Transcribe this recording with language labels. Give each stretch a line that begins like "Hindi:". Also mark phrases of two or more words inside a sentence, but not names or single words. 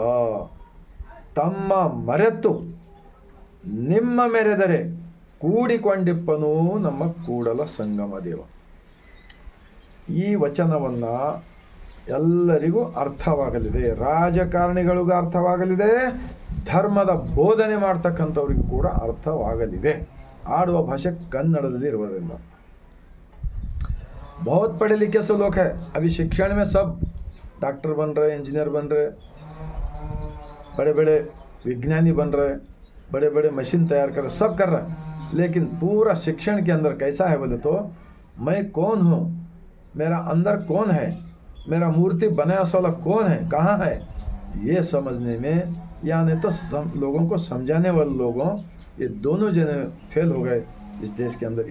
Kannada: ತಮ್ಮ ಮರೆತು ನಿಮ್ಮ ಮೆರೆದರೆ ಕೂಡಿಕೊಂಡಿಪ್ಪನು ನಮ್ಮ ಕೂಡಲ ಸಂಗಮ ದೇವ. ಈ ವಚನವನ್ನು ಎಲ್ಲರಿಗೂ ಅರ್ಥವಾಗಲಿದೆ, ರಾಜಕಾರಣಿಗಳಿಗೂ ಅರ್ಥವಾಗಲಿದೆ, ಧರ್ಮದ ಬೋಧನೆ ಮಾಡ್ತಕ್ಕಂಥವ್ರಿಗೂ ಕೂಡ ಅರ್ಥವಾಗಲಿದೆ. ಆಡುವ ಭಾಷೆ ಕನ್ನಡದಲ್ಲಿ ಇರುವುದರಿಂದ
Hindi: बहुत पढ़े लिखे से लोग हैं अभी शिक्षण में, सब डॉक्टर बन रहे, इंजीनियर बन रहे, बड़े बड़े विज्ञानी बन रहे, बड़े बड़े मशीन तैयार कर रहे, सब कर रहे हैं। लेकिन पूरा शिक्षण के अंदर कैसा है बोले तो, मैं कौन हूँ, मेरा अंदर कौन है, मेरा मूर्ति बनाया वाला कौन है, कहाँ है, ये समझने में या नहीं तो लोगों को समझाने वाले लोगों, ये दोनों जने फेल हो गए इस देश के अंदर।